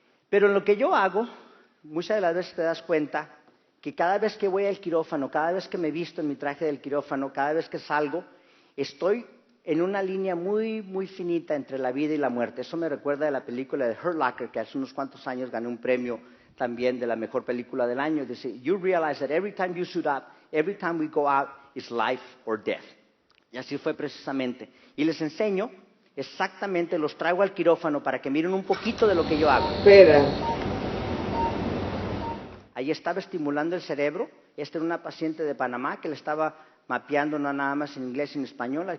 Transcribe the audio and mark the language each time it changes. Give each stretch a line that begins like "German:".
Spanish: Pero en lo que yo hago, muchas de las veces te das cuenta que cada vez que voy al quirófano, cada vez que me visto en mi traje del quirófano, cada vez que salgo, estoy en una línea muy, muy finita entre la vida y la muerte. Eso me recuerda de la película de Hurt Locker, que hace unos cuantos años ganó un premio también de la mejor película del año.
English: Dice, you realize that every time you suit up, every time we go out, is life or death.
Spanish: Y así fue precisamente. Y les enseño exactamente, los traigo al quirófano para que miren un poquito de lo que yo hago. Espera. Ahí estaba estimulando el cerebro. Esta era una paciente de Panamá que le estaba mapeando no nada más en inglés y en español.